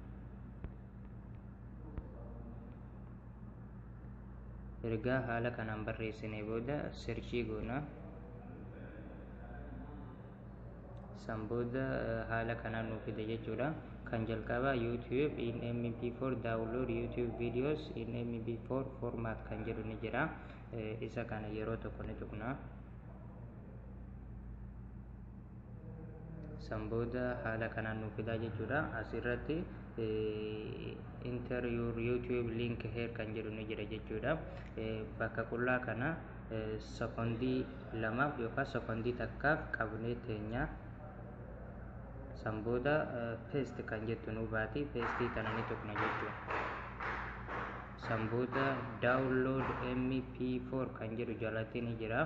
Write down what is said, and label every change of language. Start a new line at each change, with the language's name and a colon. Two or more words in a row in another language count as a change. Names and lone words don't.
Oromo: Ergaa haala kanaan barreessine booda searchii goona. San booda haala kanaan nuuf fida jechuudha. Kan jalqaba
English: YouTube in MP4 download YouTube videos in MP4 format
Oromo: kan jedhu ni jira. Isa kana yeroo tokko ni tuqna. San booda haala kanaan nuuf fida jechuudha. Asirratti
English: enter your YouTube link here
Oromo: kan jedhu ni jira jechuudha. Bakka qullaa kana sekondii lamaaf yookaan sekondii takkaaf qabnee teenya. San booda paste kan jettu nu baati. Paste kana ni tuqna jechuudha. San booda
English: download MP4
Oromo: kan jedhu jalatti ni jira.